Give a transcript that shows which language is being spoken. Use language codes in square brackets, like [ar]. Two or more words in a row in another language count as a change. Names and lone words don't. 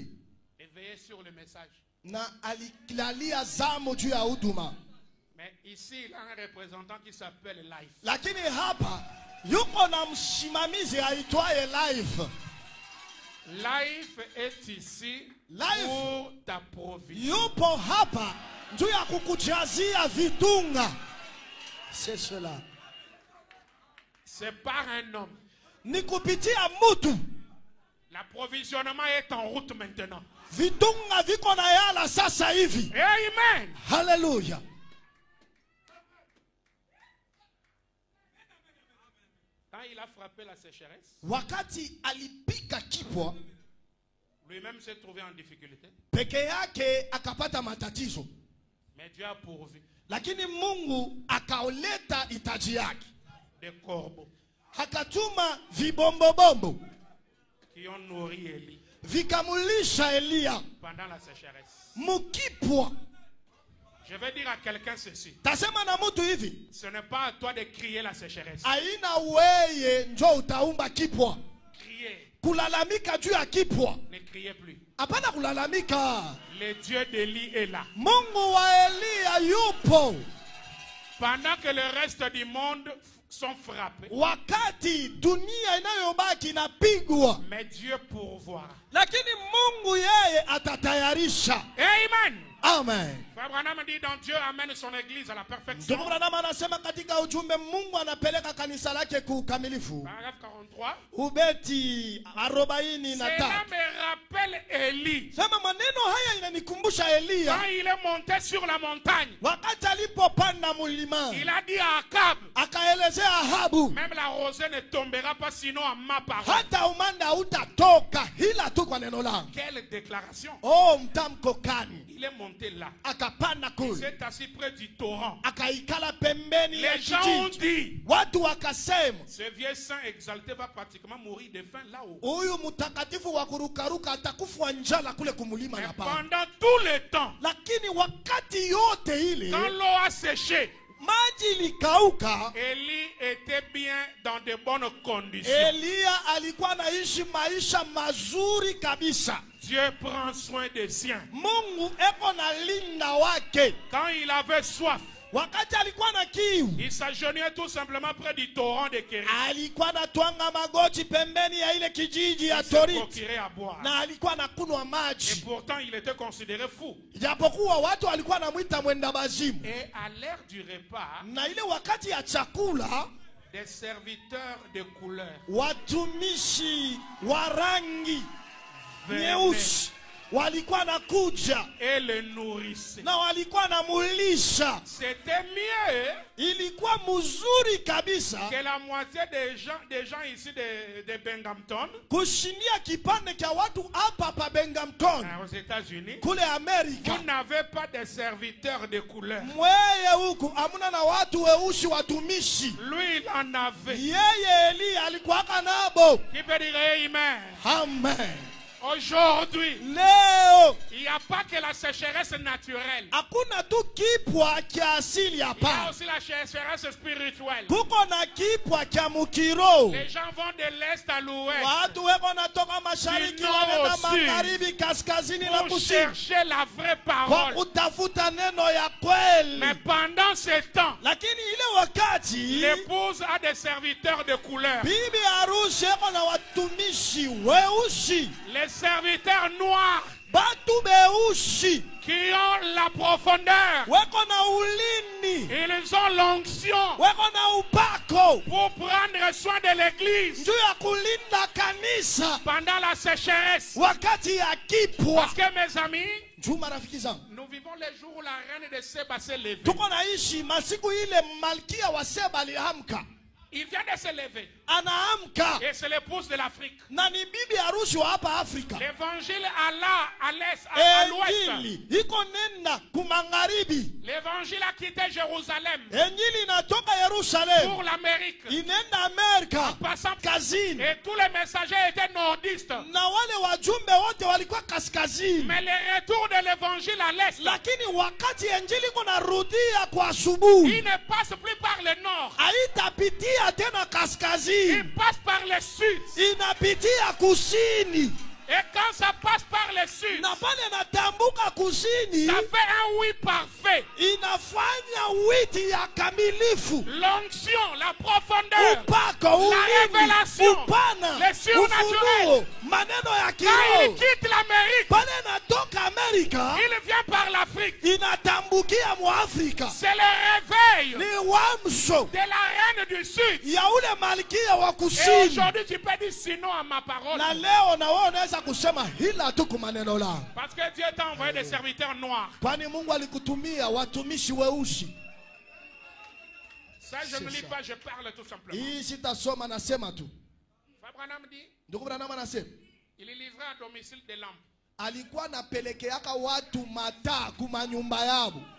[fr] Et veillez sur le message. [sw] na alilalia zamu juu ya huduma. [fr] Mais ici, il a un représentant qui s'appelle Life. [sw] Lakini hapa yuko na msimamizi aitwaye Life. [fr] Life est ici Life. pour ta provision. [sw] Yupo hapa juu ya kukujazia vitunga. [fr] C'est cela. C'est par un homme. [sw] Ni kupitia mutu. [fr] L'approvisionnement est en route maintenant. [sw] Vitunga viko na yala sasa hivi. Amen. Hallelujah. [fr] Quand il a frappé la sécheresse, [sw] Wakati alipika kipwa, [fr] lui-même s'est trouvé en difficulté. [sw] peke yake akapata matatizo. [fr] Mais Dieu a pourvu [sw] Lakini Mungu akaoleta hitaji yake. [fr] des corbeaux [sw] Hakatuma vibombobombo [fr] qui ont nourri Élie [sw] vikamulisha Eliya [fr] pendant la sécheresse. [sw] mukipwa. [fr] Je vais dire à quelqu'un ceci. [sw] Tasema na mutu hivi, [fr] Ce n'est pas à toi de crier la sécheresse. [sw] aina weye njo utaumba kipwa. [fr] Criez. [sw] Kulalamika juu ya kipwa, [fr] Ne criez plus. [sw] hapana kulalamika. [fr] Le Dieu d'Élie est là. [sw] Mungu wa Eliya yupo. [fr] Pendant que le reste du monde sont frappés. [sw] wakati dunia inayobaki inapigwa, [fr] Mais Dieu pourvoira. [sw] lakini Mungu yeye atatayarisha. Amen. Amen. [fr] Frère Branham dit dans Dieu amène son église à la perfection. [sw] Ndugu Branham anasema katika ujumbe, Mungu anapeleka kanisa lake kukamilifu. [fr] Paragraphe 43. [sw] Ubeti 43. [fr] Cela me rappelle Élie. [sw] Sema maneno haya inanikumbusha Elia [fr] Quand il est monté sur la montagne, [sw] wakati alipopanda mulima, [fr] il a dit à Akab, [sw] akaelezea Ahabu, [fr] même la rosée ne tombera pas sinon à ma parole. [sw] hata umanda hautatoka ila tu kwa neno langu. [fr] Quelle déclaration. [sw] Oh, mtamko kani! [fr] Il est monté là. [sw] Akapanda [fr] Il [sw] kule, [fr] s'est assis près du torrent. [sw] akaikala pembeni ya [fr] Les gens ont [sw] kijiji. [fr] dit, [sw] Watu wakasema, [fr] ce vieux saint exalté va pratiquement mourir de faim là-haut. [sw] huyu mtakatifu wa kurukaruka atakufa njala kule kumulima [fr] Mais [sw] na pale. [fr] pendant tout le temps, [sw] Lakini wakati yote ile [fr] quand l'eau a séché, [sw] maji ilikauka, [fr] Élie était bien dans de bonnes conditions. [sw] Elia alikuwa anaishi maisha mazuri kabisa. [fr] Dieu prend soin des siens. [sw] Mungu eko na linda wake. [fr] Quand il avait soif, [sw] Wakati alikuwa na kiu, [fr] il s'agenouillait tout simplement près du torrent de Kérit. [sw] alikuwa anatwanga magoti pembeni ya ile kijiji ya [fr] Il se [sw] Torit, [fr] procurait à boire. [sw] na alikuwa anakunywa [fr] Et [sw] maji, [fr] pourtant, il était considéré fou. [sw] japokuwa watu walikuwa anamwita mwenda bazimu. [fr] Et à l'heure du repas, [sw] Na ile wakati ya chakula, [fr] des serviteurs de couleur [sw] watumishi wa rangi [fr] venaient [sw] nyeusi walikuwa nakuja [fr] et le nourrissaient. [sw] na walikuwa namulisha. [fr] C'était mieux [sw] Ilikuwa mzuri kabisa [fr] que la moitié des gens ici de Binghamton, [sw] kushindia kipande cha watu hapa pa Binghamton [fr] aux États-Unis. [sw] kule Amerika. [fr] Vous n'avez pas de serviteurs de couleur. [sw] Mweye huku amuna na watu weusi watumishi. [fr] Lui, il en avait. [sw] Yeye Elia alikuwa nabo. [fr] Qui peut dire amen? Amen. Aujourd'hui, [sw] Leo [fr] il n'y a pas que la sécheresse naturelle. [sw] hakuna tu kipwa kia asili [fr] Il y a [sw] hapa, [fr] aussi la sécheresse spirituelle. [sw] kuko na kipwa kia mukiro. [fr] Les gens vont de l'est à l'ouest [sw] Watu weko natoka mashariki [fr] Du nord [sw] wanaenda [fr] au sud. [sw] magharibi, kaskazini na [fr] pour [sw] kusini [fr] chercher la vraie [sw] kwa [fr] parole. [sw] kutafuta neno ya kweli. [fr] Mais pendant ce temps, [sw] Lakini ile wakati [fr] l'épouse a des serviteurs de couleur. [sw] bibi harusi eko na watumishi weusi, [fr] Les serviteurs noirs [sw] batu beusi [fr] qui ont la profondeur. [sw] weko na ulini, [fr] Ils ont l'onction [sw] weko na upako [fr] pour prendre soin de l'église [sw] juu ya kulinda kanisa [fr] pendant la sécheresse. [sw] wakati ya kipwa. [fr] Parce que mes amis, [sw] Juu marafiki zangu, [fr] nous vivons les jours où la reine de Seba s'est levée. [sw] tuko naishi masiku ile malkia wa Seba aliamka, [fr] Il vient de se lever. [sw] anaamka [fr] Et c'est l'épouse de l'Afrique. [sw] na ni bibi harusi wa hapa Afrika. [fr] L'évangile à l'est, à l'ouest. [sw] Injili iko nenda kumagharibi, [fr] L'évangile a quitté Jérusalem [sw] injili inatoka Yerusalemu [fr] pour l'Amérique. [sw] inenda Amerika [fr] Passant [sw] kazini, [fr] et tous les messagers étaient nordistes. [sw] na wale wajumbe wote walikuwa kaskazini. [fr] Mais le retour de l'évangile à l'est, [sw] Lakini wakati injili iko narudia kwa asubuhi, [fr] il ne passe plus par le nord. [sw] haitapitia tena kaskazini, [fr] Il passe par le sud. [sw] inapitia kusini, [fr] Et quand ça passe par le sud, [sw] na pale natambuka kusini, [fr] ça fait un oui parfait. [sw] inafanya witi ya kamilifu, [fr] L'onction, la profondeur, [sw] upako, [fr] la [sw] ulimi, [fr] révélation, [sw] upana, [fr] le surnaturel. [sw] ufunuo, maneno ya [fr] Quand il [sw] kiroho. [fr] quitte l'Amérique, [sw] Pale natoka Amerika, [fr] il vient par l'Afrique. [sw] inatambukia Mwafrika. [fr] C'est le réveil [sw] Ni wamsho [fr] de la reine du sud. [sw] ya ule malkia wa [fr] Et [sw] kusini. [fr] aujourd'hui, tu peux dire sinon à ma parole. [sw] Na leo na wewe unaweza kusema hila tu kwa maneno langu, [fr] Parce que Dieu t'a envoyé des serviteurs noirs. [sw] kwani Mungu alikutumia watumishi weusi. [fr] Ça, je ne lis pas, je parle tout simplement. [sw] Hii sitasoma, nasema tu. [fr] Frère Branham dit, [sw] Ndugu Branham anasema [fr] il livrait à domicile des lampes. [sw] alikuwa anapelekeaka watu mataa kuma nyumba yao,